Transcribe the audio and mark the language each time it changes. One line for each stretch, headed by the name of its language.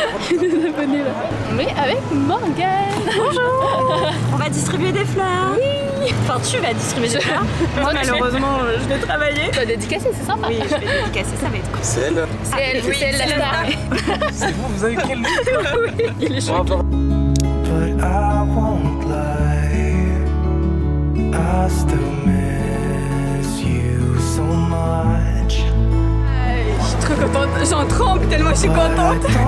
French: Il y a des abonnés là. On est avec Morgane. Bonjour. On va distribuer des fleurs. Oui. Enfin tu vas distribuer des fleurs. Moi malheureusement je vais travailler. Tu vas dédicacer, c'est sympa. Oui je vais dédicacer, ça va être cool. C'est elle. C'est elle, oui, c'est elle la star. C'est vous avez quel nom? Oui, il est chaud.
English: But I won't lie, I still miss you so much.
French: Je suis trop contente, j'en tremble tellement je suis contente.